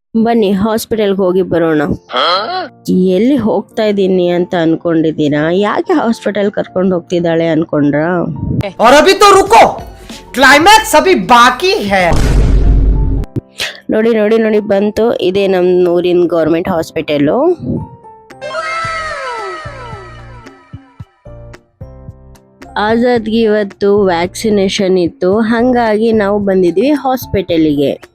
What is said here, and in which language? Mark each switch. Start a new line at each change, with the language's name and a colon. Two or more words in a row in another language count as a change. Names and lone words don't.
Kannada: ಬನ್ನಿ ಹಾಸ್ಪಿಟಲ್ಗೆ ಹೋಗಿ ಬರೋಣ. ಎಲ್ಲಿ ಹೋಗ್ತಾ ಇದ್ದೀನಿ ಅಂತ ಅನ್ಕೊಂಡಿದ್ದೀರಾ? ಯಾಕೆ ಹಾಸ್ಪಿಟಲ್ ಕರ್ಕೊಂಡು ಹೋಗ್ತಿದ್ದಾಳೆ ಅನ್ಕೊಂಡ್ರ?
Hindi: और अभी तो रुको, क्लाइमैक्स अभी बाकी है.
Kannada: ನೋಡಿ ನೋಡಿ ನೋಡಿ ಬಂತು. ಇದೇ ನಮ್ಮ ಊರಿನ
English: government hospital.
Kannada: ಆಜಾದ್ಗೆ ಇವತ್ತು ವ್ಯಾಕ್ಸಿನೇಷನ್ ಇತ್ತು, ಹಾಗಾಗಿ ನಾವು ಬಂದಿದ್ವಿ ಹಾಸ್ಪಿಟಲಿಗೆ.